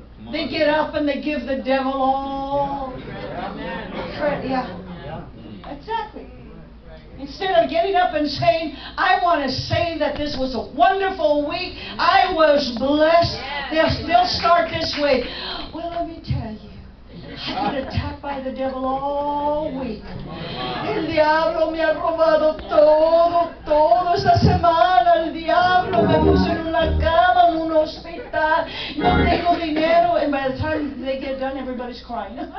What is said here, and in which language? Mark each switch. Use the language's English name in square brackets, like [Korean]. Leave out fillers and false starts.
[English] They get up and they give the devil all credit. Yeah. Exactly. Instead of getting up and saying, I want to say that this was a wonderful week, I was blessed, they'll start this way. Well, let me tell you, I've been attacked by the devil all week. [Spanish] El diablo me ha robado todo esta semana. El diablo me puso en una cama, en un hospital. No tengo dinero. [English] And by the time they get done, everybody's crying.